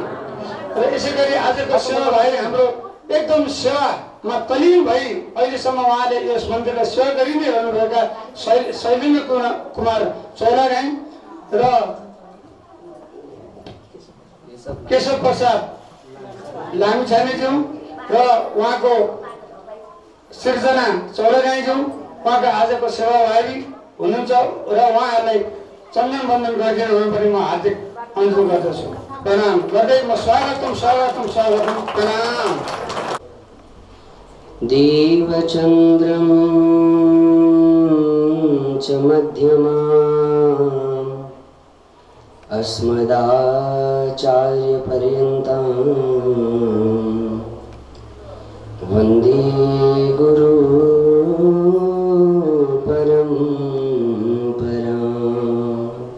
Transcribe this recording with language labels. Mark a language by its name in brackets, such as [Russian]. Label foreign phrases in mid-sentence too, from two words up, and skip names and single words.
[Nepali] र यसै गरी आजको सेवा भाइ हाम्रो एकदम सेवामा तल्लीन भई अहिलेसम्म उहाँले यस मन्दिरलाई सेवा गरि नै रहनुभएका शैलेन्द्र कुमार चौलागाई र केशव प्रसाद लामिछानेज्यू र उहाँको सिर्जना चौलागाईज्यू उहाँको आजको सेवाभावी हुनुहुन्छ र उहाँहरूलाई चन्दन बन्दन गरिदिनु हुनुपर्ने म हार्दिक अनुरोध गर्दछु। प्रणाम गर्दै म स्वागतम प्रणाम। [Sanskrit] देवचन्द्रं च मध्यमाम् अस्मदाचार्यपर्यन्तं वन्दे गुरु परम्पराम्।